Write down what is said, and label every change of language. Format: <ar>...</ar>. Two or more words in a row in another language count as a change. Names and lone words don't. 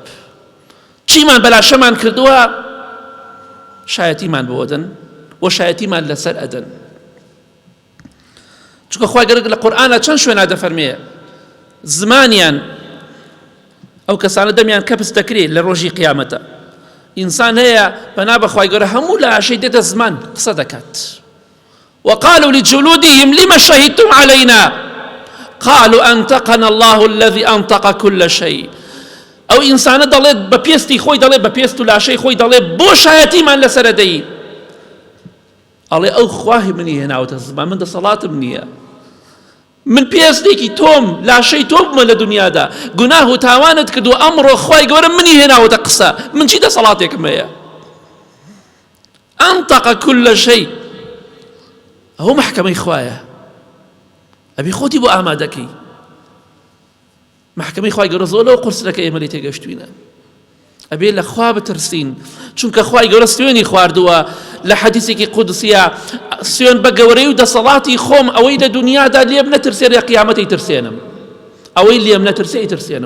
<ckb>چیمان بە لاشەمان کردووە شایەتیمان بۆ ئەدەن و شایەتیمان لەسەر ئەدەن. چونکە خوای گەورە لە قورئانە چەند شوێنە دەفەرمێ زمانیان ئەو کەسانە دەمیان کەپس دەکرێت لە ڕۆژی قیامەتە. ئینسان هەیە پەنا بە خوای گەورە هەموو لاشەی دێتە زمان قسە دەکات.</ckb> <ar>وقالوا لجلودهم لما شهدتم علينا قالوا أنطقنا الله الذي أنطق كل شيء.</ar> <ckb>ئەو ئینسانە دەڵێت بە پێستی خۆی دەڵێت، بە پێست و لاشەی خۆی دەڵێت بۆ شایەتیمان لەسەرە دەی. ئەڵێ ئەو خواهی منی هێناوەتە زمان، من دەسەڵاتم نییە، من پێستێکی تۆم، لاشەی تۆ بمە لە دنیادا، گوناه و تاوانت کردو، ئەمڕۆ خوای گەورە منی هێناوەتە قسە، من چی دەسەڵاتێکم هەیە؟</ckb> <ar>ئەنطق كل شيء.</ar> <ckb>ئەوە محکەمەی خوایە، ئەبێ خۆتی بۆ ئامادەکەی. محکەمەی خوای گەورە زۆر لەو قورسەکە ئێمە لێ تێگەشتوینە. ئەبێ لە خوا بترسین، چونکە خوای گەورە سوێنی خواردووە لە حەدیثێکی قودسیە، سوێن بە گەورەی و دەسەڵاتی خۆم ئەوەی لە دنیادا لێم نەترسێ لە قیامەت ئەیترسێنم، ئەوەی لێم نەترسێ ئەیترسێنم.</ckb>